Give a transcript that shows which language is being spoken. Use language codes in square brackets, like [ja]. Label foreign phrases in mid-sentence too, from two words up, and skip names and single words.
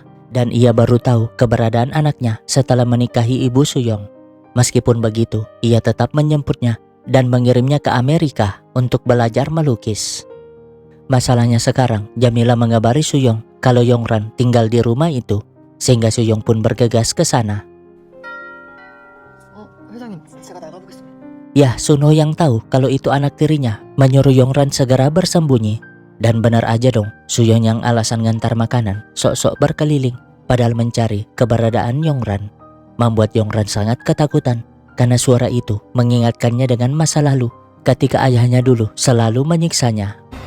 [id] Dan ia baru tahu keberadaan anaknya setelah menikahi ibu Suyong. Meskipun begitu, ia tetap menjemputnya dan mengirimnya ke Amerika untuk belajar melukis. Masalahnya sekarang, Jamila mengabari Suyong kalau Yongran tinggal di rumah itu, sehingga Suyong pun bergegas ke sana. [ko] 회장님, 제가 나가보겠습니다. [id] Ya, Sunho yang tahu kalau itu anak tirinya menyuruh Yongran segera bersembunyi. Dan benar aja dong, Suyong yang alasan ngantar makanan sok-sok berkeliling padahal mencari keberadaan Yongran. Membuat Yongran sangat ketakutan karena suara itu mengingatkannya dengan masa lalu ketika ayahnya dulu selalu menyiksanya.